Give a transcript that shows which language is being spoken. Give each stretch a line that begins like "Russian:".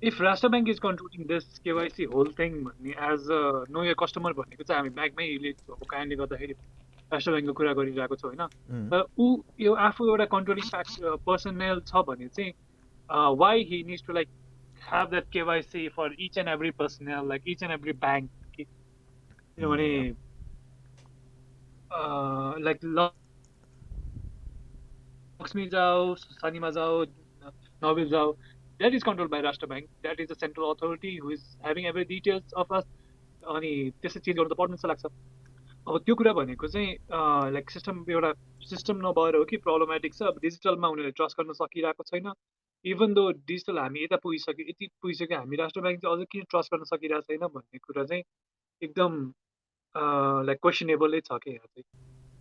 Nepali: If राष्ट्र bank is controlling this KYC whole thing भन्ने as a no your customer भनेको चाहिँ हामी ब्याङ्कमै रिलेट भएको कारणले गर्दाखेरि राष्ट्र ब्याङ्कको कुरा गरिरहेको छ होइन तर ऊ यो आफू एउटा कन्ट्रोलिङ पर्सनल छ भने चाहिँ why Hee needs to like have that KYC for each and every personnel, like each and every bank. किनभने like लक्ष्मी जाओ सानीमा जाओ नोबेल जाओ that is controlled by Rashtra Bank.
English: That is the central authority who is having every details of us.
Nepali: अनि त्यसै change गर्नु त पर्नु जस्तो लाग्छ अब त्यो कुरा भनेको चाहिँ लाइक सिस्टम एउटा सिस्टम नभएर हो कि प्रब्लमेटिक छ अब डिजिटलमा उनीहरूले ट्रस्ट गर्न सकिरहेको छैन इभन दो डिजिटल हामी यता पुगिसक्यो यति पुगिसक्यो हामी राष्ट्र ब्याङ्क चाहिँ अझै किन ट्रस्ट गर्न सकिरहेको छैन भन्ने कुरा चाहिँ एकदम लाइक क्वेसनेबलै छ कि यहाँ चाहिँ